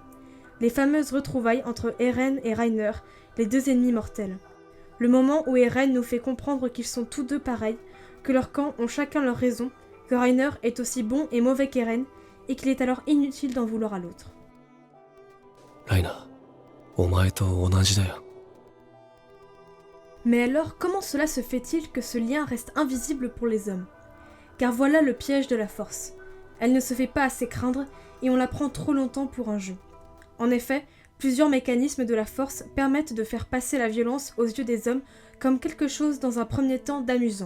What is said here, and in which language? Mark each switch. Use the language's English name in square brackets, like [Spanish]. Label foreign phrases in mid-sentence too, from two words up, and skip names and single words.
[French] Les fameuses retrouvailles entre Eren et Reiner, les deux ennemis mortels. Le moment où Eren nous fait comprendre qu'ils sont tous deux pareils, que leurs camps ont chacun leur raison, que Reiner est aussi bon et mauvais qu'Eren, et qu'il est alors inutile d'en vouloir à l'autre. [Japanese] Reiner, お前と同じだよ. [French] Mais alors, comment cela se fait-il que ce lien reste invisible pour les hommes ? Car voilà le piège de la force. Elle ne se fait pas assez craindre, et on la prend trop longtemps pour un jeu. En effet, plusieurs mécanismes de la force permettent de faire passer la violence aux yeux des hommes comme quelque chose dans un premier temps d'amusant.